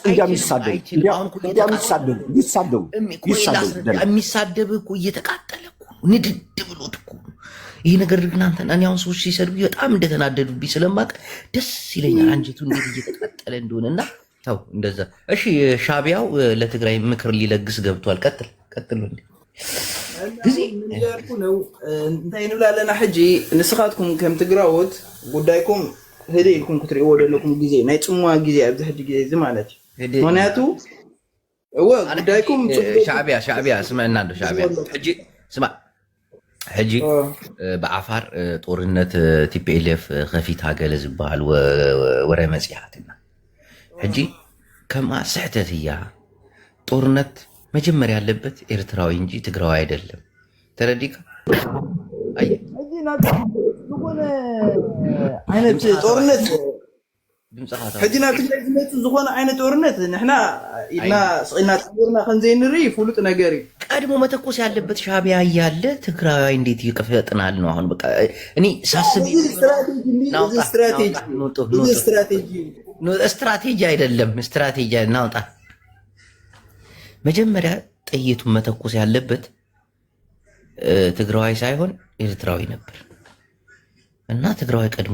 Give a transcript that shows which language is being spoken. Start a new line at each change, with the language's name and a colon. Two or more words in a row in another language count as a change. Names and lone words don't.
Amharic: የሚሳደብ እኮ እየተቃጠለ እኮ ንድድ ብሎት እኮ ይሄ ነገር ግን አንተ እኔ አሁን ሰዎች ሲሰድቡ በጣም እንደተናደዱብኝ ስለማቅ ደስ ይለኛል አንጀቱ እንዴት እየተቃጠለ እንደሆነና ታው እንደዛ እሺ ሻቢያው ለትግራይ ምክር ሊለግስ ገብቷል ቀጥል እንዴ ግዚ ያልኩ ነው
Tigrinya: እንታይ ንብላለና ሕጂ ንስኻትኩም ከም ትግራዎት ጉዳይኩም ህደይልኩም ክትሪእዎ ዘለኩም ግዜ ናይ ጽሙዋ ግዜ ኣብዚ ሕጂ ግዜ እዚ ማለት እዩ ምክንያቱ ጉዳይኩም ሻዕቢያ ስምዕና እንዶ ሻዕቢያ ሕጂ ስማ ሕጂ ብዓፋር ጦርነት ቲፒኤልኤፍ ከፊት ሃገለ ዝበሃል ወረ መጽያትና ሕጂ ከማ ስሕተት እያ
Amharic: ጦርነት መጀመሪያ ያለበት ኤርትራዊ እንጂ ትግራዊ አይደለም
Tigrinya: ተረዲካ አይ ዝኾነ ዓይነት ጦርነት ሕጂና ትግራይ ዝመጽ ዝኾነ ዓይነት ጦርነት ንሕና ኢልና ስቂና ተግርና ከንዘይንሪ ፍሉጥ ነገር እዩ
Amharic: ቀድሞ መተኮስ ያለበት ሻዕቢያ እያለ ትግራዊ እንዴት ይቀፈጥናል ነው አሁን በቃ እኔ ሳስብ ስትራቴጂ አይደለም ስትራቴጂ እናውጣ መጀመሪያ ጥይቱን መተኮስ ያለበት ትግራዋይ ሳይሆን ኤርትራዊ ነበር እና ትግራዋይ ቀድሞ